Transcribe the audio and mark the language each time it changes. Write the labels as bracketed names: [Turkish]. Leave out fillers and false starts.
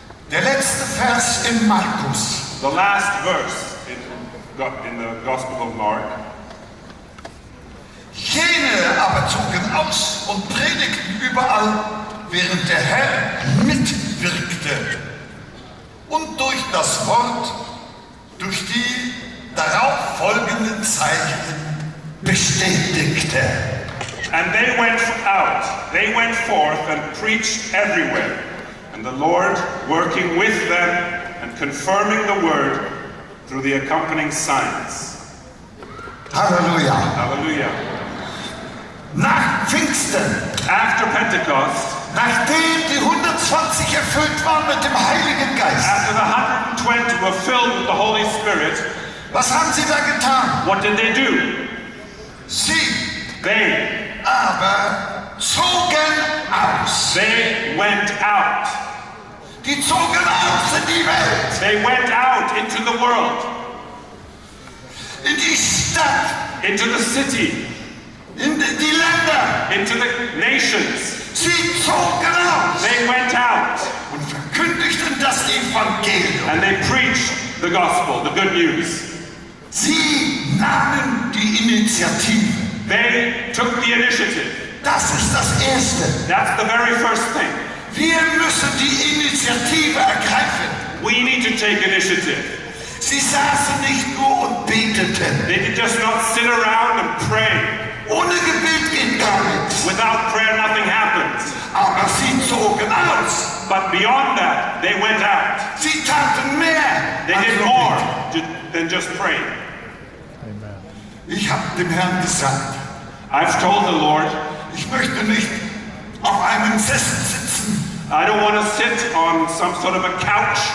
[German] Der letzte Vers in Markus. [English] the last verse in the Gospel of Mark, [German] Jene aber zogen aus und predigten überall, während der Herr mitwirkte und durch das Wort, durch die darauf folgenden Zeichen bestätigte. [English] and they went forth and preached everywhere, and the Lord working with them and confirming the word through the accompanying signs. [German] Halleluja. [English] Hallelujah. [German] Nach Pfingsten, [English] After Pentecost, [German] nachdem die 120 erfüllt waren mit dem Heiligen Geist, [English] after the 120 were filled with the Holy Spirit, [German] was haben sie da getan? [English] what did they do? [German] Sie [English] They [German] zogen aus. [English] went out. [German] Die zogen aus in die Welt, [English] They went out into the world, [German] in die Stadt, [English] into the city, [German] in die Länder. [English] into the nations. [German] Sie zogen aus [English] They went out [German] und verkündigten das Evangelium. [English] and they preached the gospel, the good news. [German] Sie nahmen die Initiative. [English] They took the initiative. [German] Das ist das Erste. [English] That's the very first thing. [German] Wir müssen die Initiative ergreifen. [English] We need to take initiative. [German] Sie saßen nicht nur und beteten. [English] They did just not sit around and pray. [German] Ohne Gebet geht gar nichts. [English] Without prayer, nothing happens. [German] Aber sie zogen aus. [English] But beyond that, they went out. [German] Sie taten mehr. [English] They [German] als [English] did [German] nur [English] more [German] beten. [English] than just pray. [German] Ich habe dem Herrn gesagt, [English] I've told the Lord, [German] ich möchte nicht auf einem Sessel sitzen [English] I don't want to sit on some sort of a couch,